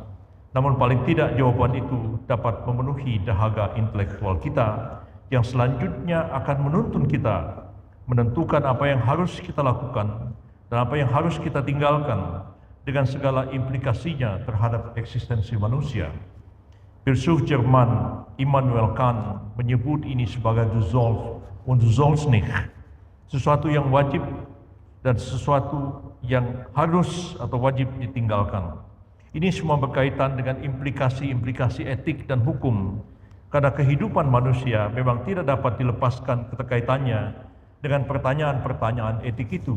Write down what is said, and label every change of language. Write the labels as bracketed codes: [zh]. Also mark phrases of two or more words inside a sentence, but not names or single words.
[id] Namun paling tidak jawaban itu dapat memenuhi dahaga intelektual kita yang selanjutnya akan menuntun kita menentukan apa yang harus kita lakukan dan apa yang harus kita tinggalkan dengan segala implikasinya terhadap eksistensi manusia. Filsuf Jerman Immanuel Kant menyebut ini sebagai [de] du Soll und du sollst nicht, [id] sesuatu yang wajib dan sesuatu yang harus atau wajib ditinggalkan. Ini semua berkaitan dengan implikasi-implikasi etik dan hukum, karena kehidupan manusia memang tidak dapat dilepaskan keterkaitannya dengan pertanyaan-pertanyaan etik itu.